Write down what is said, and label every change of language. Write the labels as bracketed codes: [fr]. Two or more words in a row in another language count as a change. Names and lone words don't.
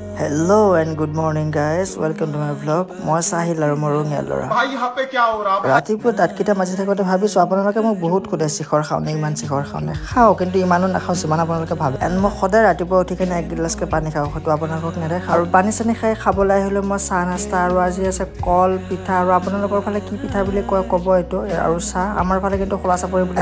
[en] Hello and good morning guys, welcome to my vlog. [as] মই সাহিল আৰু মোৰ ৰঙিয়া ল'ৰা। [hi] भाई यहाँ पे क्या हो रहा है? [as] ৰাতিপুৱা দাঁতকেইটা মাজি থাকোঁতে ভাবিছোঁ আপোনালোকে মোক বহুত সোধে শিখৰ খাওঁ নে ইমান শিখৰ খাওঁ নে খাওঁ, কিন্তু ইমানো নাখাওঁ যিমান আপোনালোকে ভাবে। এণ্ড মই সদায় ৰাতিপুৱা উঠি কিনে 1 গিলাচকৈ পানী খাওঁ, হয়তো আপোনালোকক নেদেখাওঁ। আৰু পানী চানী খাই খাবলৈ আহিলে মই চাহ নাস্তা আৰু আজি আছে কল পিঠা, আৰু আপোনালোকৰ ফালে কি পিঠা বুলি কয় ক'ব এইটো, আৰু চাহ আমাৰ ফালে কিন্তু খোলা চাপৰি বুলি।